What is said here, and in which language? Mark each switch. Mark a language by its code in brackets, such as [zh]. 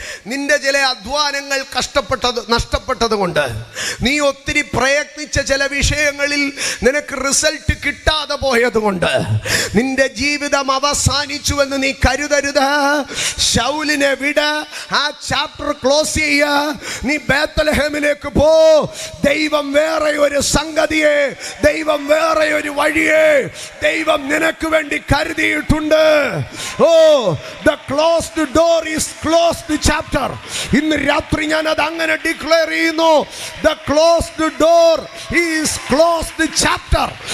[ml] നിന്റെ ചില അധ്വാനങ്ങൾ നഷ്ടപ്പെട്ടത് കൊണ്ട് നീ ഒത്തിരി പ്രയത്നിച്ച ചില വിഷയങ്ങളിൽ നിനക്ക് റിസൾട്ട് കിട്ടാതെ പോയതുകൊണ്ട് നിന്റെ ജീവിതം അവസാനിച്ചുവെന്ന് നീ കരുതരുത്. ശൗലിനെ വിട്, ആ ചാപ്റ്റർ ക്ലോസ് ചെയ്യ, നീ ബേത്ലഹേമിലേക്ക് പോ. ദൈവം വേറെ ഒരു സംഗതിയെ, ദൈവം വേറെ ഒരു വഴിയെ ദൈവം നിനക്ക് വേണ്ടി കരുതിയിട്ടുണ്ട്. [en] Oh, the closed door is closed chapter. [ml] ഇന്ന് രാത്രി ഞാൻ അത് അങ്ങനെ ഡിക്ലെയർ ചെയ്യുന്നു. [en] The closed door is closed chapter.